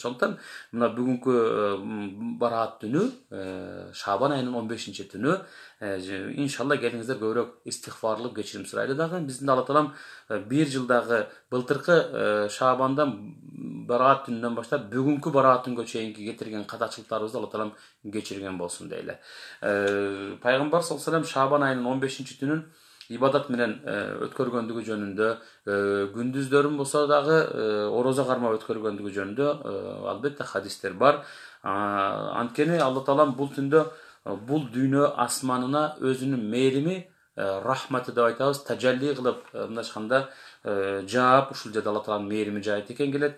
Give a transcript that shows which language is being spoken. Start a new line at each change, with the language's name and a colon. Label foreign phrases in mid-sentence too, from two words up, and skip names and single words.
Kyrgyz: Ошондуктан мына бүгүнкү бараат түнү, Шабан айынын 15-чи түнү, иншалла келиңиздер көбүрөөк истигфарлып кечирим сурайлы дагы. Биздин Алла Таалам бир жылдагы былтыркы Шабандан бараат түнүнөн баштап бүгүнкү бараат түнгө чейинки кетирген катачылыктарыбызды Алла Таалам кечирген болсун дейле. Пайгамбар
Arabic: صلى الله عليه وسلم
Kyrgyz: Шабан айынын 15-чи түнүн ибадат менен өткөргөндүгү жөнүндө, күндүздөрүн болсо дагы орозо кармап өткөргөндүгү жөнүндө албетте хадистер бар. Анткени Алла Таалам бул түндө бул дүйнө асманына өзүнүн мээрими, рахматы деп айтабыз, тажалли кылып, мындай айтканда жаап, ушул жерде Алла Тааланын мээрими жайыт экен келет.